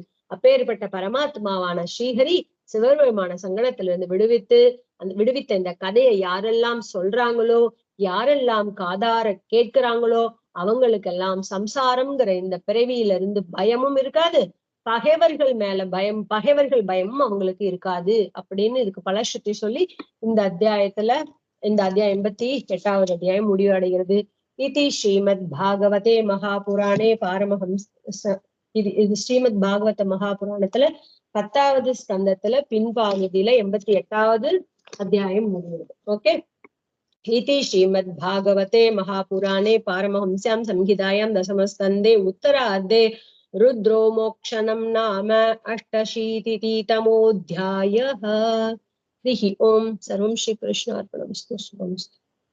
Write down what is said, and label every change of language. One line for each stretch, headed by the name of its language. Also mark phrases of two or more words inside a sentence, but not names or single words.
Tamil: அப்பேற்பட்ட பரமாத்மாவான ஸ்ரீஹரி சிவபெருமான சங்கடத்திலிருந்து விடுவித்த இந்த கதையை யாரெல்லாம் சொல்றாங்களோ, யாரெல்லாம் காதார கேட்கிறாங்களோ அவங்களுக்கெல்லாம் சம்சாரம்ங்கிற இந்த பிறவியிலிருந்து பயமும் இருக்காது, பகைவர்கள் பயமும் அவங்களுக்கு இருக்காது அப்படின்னு இதுக்கு பலஸ்ருதி சொல்லி இந்த அத்தியாயம் 88வது அத்தியாயம் முடிவடைகிறது. இது
Sanskrit: श्रीमत् भागवते महापुराणे
Tamil: இது ஸ்ரீமத் பாகவத மகாபுராணத்துல 10வது ஸ்கந்தத்துல பின்பாகுதியில 88வது அத்தியாயம் முடிகிறது. ஓகே,
Sanskrit: इति श्रीमद्भागवते महापुराणे पारमहंस्यां संहितायां 10स्कन्धे उत्तरार्धे रुद्रो मोक्षणं नाम 88तमोऽध्यायः। हरिः ओम्। सर्वं श्रीकृष्णार्पणमस्तु।